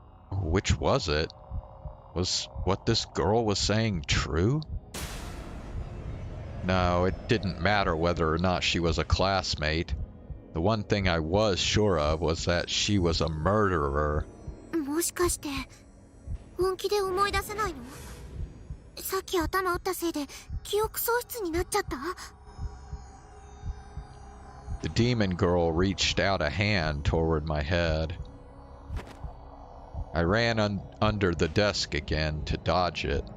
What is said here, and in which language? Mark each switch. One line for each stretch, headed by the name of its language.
English: Which was it? Was what this girl was saying true? No, it didn't matter whether or not she was a classmate. The one thing I was sure of was that she was a murderer.
Japanese: もしかして本気で思い出せないの？さっき頭打ったせいで記憶喪失になっちゃった？
English: The demon girl reached out a hand toward my head. I ran under the desk again to dodge it.